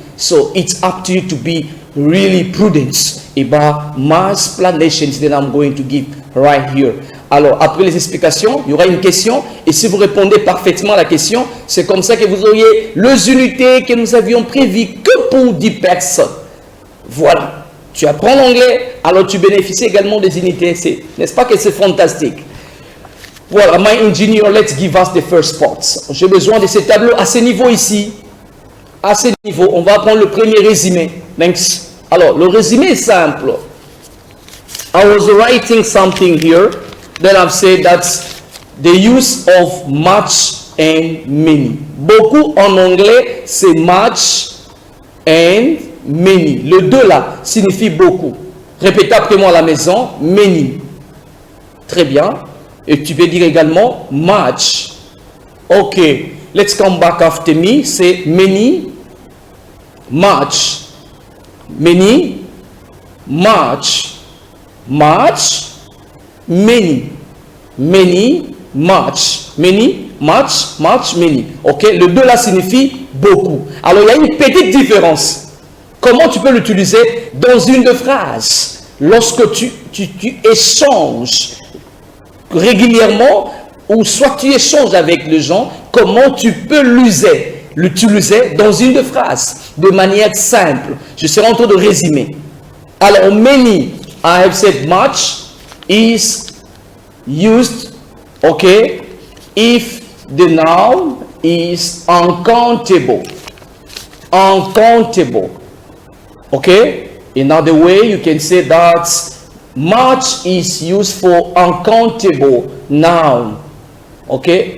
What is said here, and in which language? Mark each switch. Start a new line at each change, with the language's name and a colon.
English: So, it's up to you to be really prudent about my explanations that I'm going to give right here.
French: Alors, après les explications, il y aura une question. Et si vous répondez parfaitement à la question, c'est comme ça que vous auriez les unités que nous avions prévues que pour 10 personnes. Voilà. Tu apprends l'anglais, alors tu bénéficies également des unités. N'est-ce pas que c'est fantastique? Voilà, my engineer, let's give us the first part. J'ai besoin de ce tableau à ce niveau ici. À ce niveau, on va prendre le premier résumé. Thanks. Alors, le résumé est simple.
English: I was writing something here. Then I've said that's the use of much and many.
French: Beaucoup en anglais, c'est much and many. Le 2 là signifie beaucoup. Répétez après moi à la maison, many. Très bien. Et tu peux dire également much.
English: Ok. Let's come back after me. C'est many, much. Many, much. Much, many. Many, much. Many, much, much, many. Ok.
French: Le 2 là signifie beaucoup. Alors il y a une petite différence. Comment tu peux l'utiliser dans une phrase? Lorsque tu échanges régulièrement, ou soit tu échanges avec les gens, comment tu peux l'utiliser dans une phrase de manière simple? Je serai en train de résumer.
English: Alors, many, I have said much, is used, okay, if the noun is uncountable. Uncountable. Okay? Another way you can say that much is used for uncountable noun. Okay?